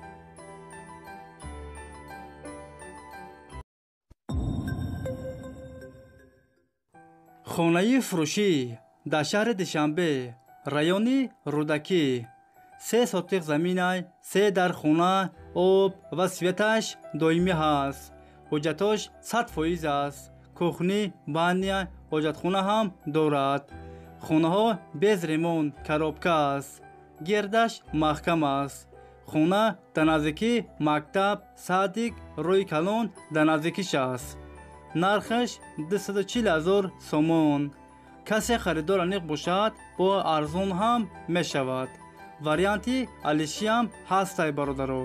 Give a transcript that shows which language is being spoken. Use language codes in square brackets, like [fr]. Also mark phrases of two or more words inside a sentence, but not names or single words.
[tg] хонаи фурӯшӣ дар шаҳри Душанбе, райони Рӯдакӣ, 3 сотиқ заминай, 3 дар хона, об ва светаш доимӣ ҳаст. ҳуҷҷатош 100% аст. [ru] кухни, баня, [tg] ҳоҷатхона ҳам дорад. хонаҳо [ru] без ремонт, [tg] коробка аст. гирдаш маҳкам аст. خونه در نزدیکی مکتب صادق روی کلون در نزدیکیش است. نرخش 240,000 سومون. کسی خریدار انیق باشد با ارزون هم می شود. وریانتی الیشی هم هسته برادرو.